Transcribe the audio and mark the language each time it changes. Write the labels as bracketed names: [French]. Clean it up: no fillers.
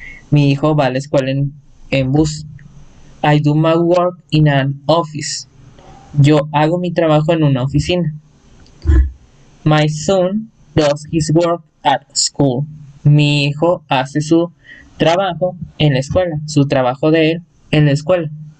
[Spanish] Mi hijo va a la escuela en bus. [English] I do my work in an office. [Spanish] Yo hago mi trabajo en una oficina. [English] My son does his work at school. [Spanish] Mi hijo hace su trabajo en la escuela. Su trabajo de él en la escuela.